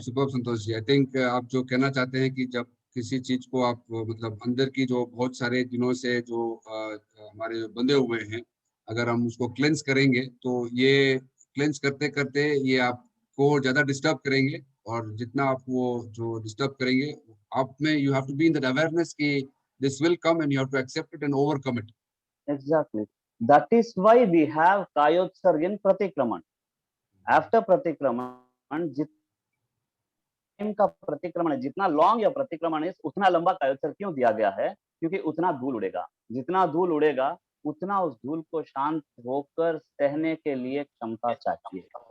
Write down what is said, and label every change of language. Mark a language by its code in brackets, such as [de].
[hi] Super Santosh ji, I think आप जो कहना चाहते हैं कि जब किसी चीज को आप मतलब अंदर की जो बहुत सारे दिनों से जो हमारे जो बंधे हुए हैं, अगर हम उसको क्लेंस करेंगे तो ये क्लेंस करते करते ये आपको ज्यादा डिस्टर्ब करेंगे, और जितना आप वो जो डिस्टर्ब करेंगे, आप में [en] You have to be in that awareness कि this will come and you have to accept it and overcome it. Exactly. That is why we have Kayotsarg in Pratikraman. [hi] After Pratikraman, का प्रतिक्रमण है, जितना long या प्रतिक्रमण है, उतना लंबा कायोत्सर्ग क्यों दिया गया है? क्योंकि उतना धूल उड़ेगा, जितना धूल उड़ेगा उतना उस धूल को शांत होकर सहने के लिए क्षमता चाहिए।